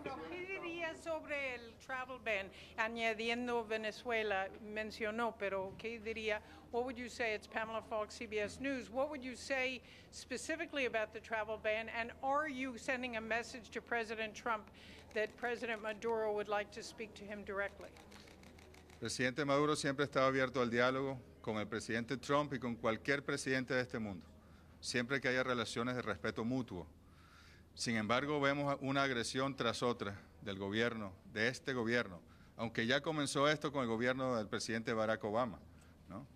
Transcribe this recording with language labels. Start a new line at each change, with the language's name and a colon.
Spanish: ¿Qué diría sobre el travel ban? Añadiendo Venezuela, mencionó, pero ¿qué diría?
English: What would you say? It's Pamela Falk, CBS News. What would you say specifically about the travel ban? And are you sending a message to President Trump that President Maduro would like to speak to him directly?
Spanish: Presidente Maduro siempre ha estado abierto al diálogo con el presidente Trump y con cualquier presidente de este mundo, siempre que haya relaciones de respeto mutuo. Sin embargo, vemos una agresión tras otra del gobierno, de este gobierno, aunque ya comenzó esto con el gobierno del presidente Barack Obama, ¿no?